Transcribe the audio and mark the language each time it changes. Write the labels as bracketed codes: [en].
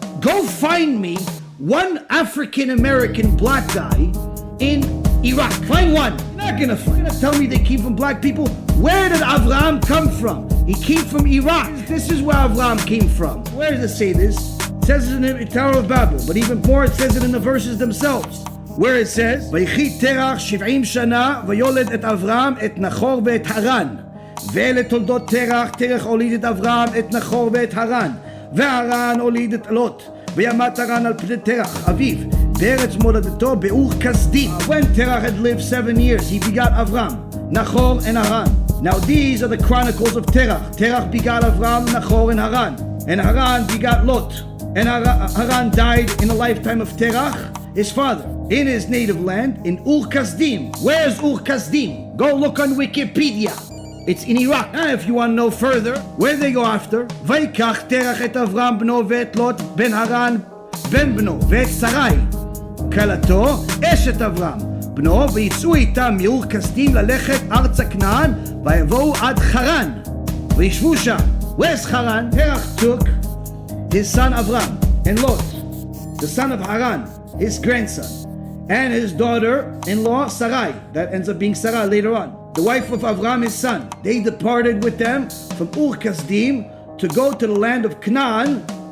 [en] Go find me one African-American black guy in Iraq. Find one. You're not going to find. You're going to tell me they came from black people? Where did Avraham come from? He came from Iraq. This is where Avraham came from. Where does it say this? It says it in the Tower of Babel, but even more, it says it in the verses themselves. Where it says, [he] ויחי תרח 70 שנה ויולד את אברהם את נחור ואת הרן. ולתולדות תרח הוליד את אברהם, את נחור ואת הרן, והרן הוליד את לוט, וימת הרן על פני תרח אביו, בארץ מולדתו באור כסדים. [en] When Terach had lived 7 years, he begot Avram, Nachor, and Haran. Now these are the chronicles of Terach. Terach begot Avram, Nachor, and Haran begot Lot. And Haran died in the lifetime of Terach, his father, in his native land, in Ur Kasdim. Where's Ur Kasdim? Go look on Wikipedia. It's in Iraq. And if you want to know further, where they go after? [he] ויקח תרח את אברהם בנו ואת לוט בן הרן בן בנו ואת שרי כלתו אשת אברהם בנו ויצאו איתם מאור כשדים ללכת ארצה כנען ויבואו עד חרן וישבו שם. [en] Where's Haran? Terach took his son Avram and Lot, the son of Haran, his grandson, and his daughter-in-law Sarai. That ends up being Sarah later on, the wife of Avram, his son. They departed with them from Ur Kasdim to go to the land of Canaan.